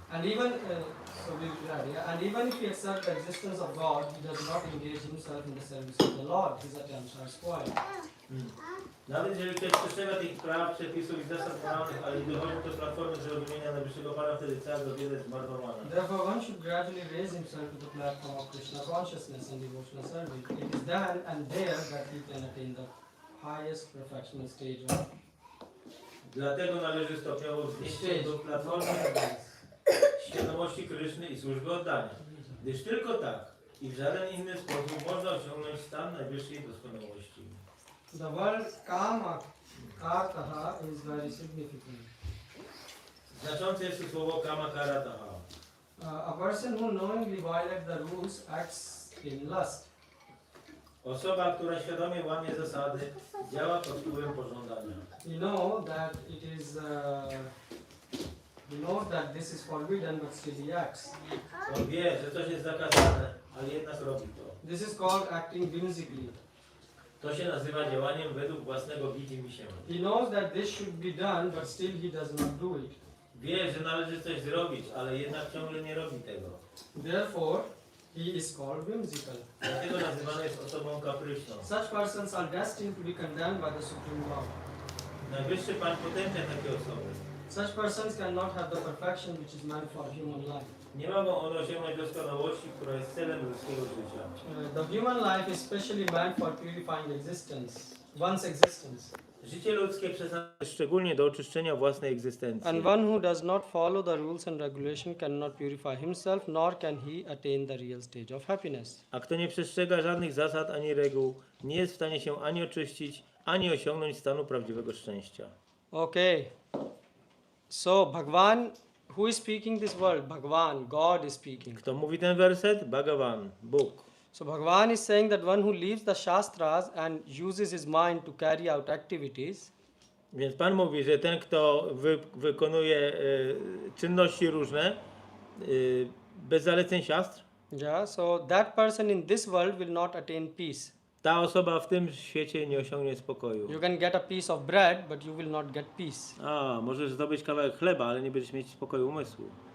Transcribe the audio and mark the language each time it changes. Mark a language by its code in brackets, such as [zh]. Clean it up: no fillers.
[en] And even so we read, yeah, and even if he accepts the existence of God, he does not engage himself in the service of the Lord. His attempts are spoiled. [pl] Nawet jeżeli ktoś przestrzega tych praw, przepisów i zasad moralnych, ale nie dochodzi do platformy zrozumienia najwyższego Pana, wtedy cała do wiele zmarnowana. [en] Therefore, one should gradually raise himself to the platform of Krishna consciousness and devotional service. It is then and there that he can attain the highest perfectional stage of [pl] Dlatego należy stopniowo wznieść się do platformy świadomości Kryszny i służby oddania. Gdyż tylko tak i w żaden inny sposób można osiągnąć stan najwyższej doskonałości. [en] The word kama kartaha is very significant. [pl] Znaczące jest tu słowo kama karataha. [en] A person who knowingly violates the rules acts in lust. [pl] Osoba, która świadomie łamie zasady, działa pod wpływem pożądania. [en] You know that it is. He knows that this is forbidden, but still he acts. [pl] On wie, że coś jest zakazane, ale jednak robi to. [en] This is called acting whimsically. [pl] To się nazywa działaniem według własnego widzimisię. [en] He knows that this should be done, but still he does not do it. [pl] Wie, że należy coś zrobić, ale jednak ciągle nie robi tego. [en] Therefore, he is called whimsical. [pl] Dlatego nazywany jest osobą kapryśną. [en] Such persons are destined to be condemned by the Supreme Lord. [pl] Najwyższy Pan potępia takie osoby. [en] Such persons cannot have the perfection which is meant for human life. [pl] Nie mogą one osiągnąć doskonałości, która jest celem ludzkiego życia. [en] The human life is specially meant for purifying existence, one's existence. [pl] Życie ludzkie przeznaczone jest szczególnie do oczyszczenia własnej egzystencji. [en] And one who does not follow the rules and regulation cannot purify himself, nor can he attain the real stage of happiness. [pl] A kto nie przestrzega żadnych zasad ani reguł, nie jest w stanie się ani oczyścić, ani osiągnąć stanu prawdziwego szczęścia. [en] Okay. So Bhagwan, who is speaking this word? Bhagwan, God is speaking. [pl] Kto mówi ten werset? Bhagavan, Bóg. [en] So Bhagwan is saying that one who leaves the Shastras and uses his mind to carry out activities, [pl] Więc Pan mówi, że ten, kto wykonuje czynności różne bez zaleceń siastr, [en] yeah, so that person in this world will not attain peace. [pl] ta osoba w tym świecie nie osiągnie spokoju. [en] You can get a piece of bread, but you will not get peace. [pl] Możesz zdobyć kawałek chleba, ale nie będziesz mieć spokoju umysłu.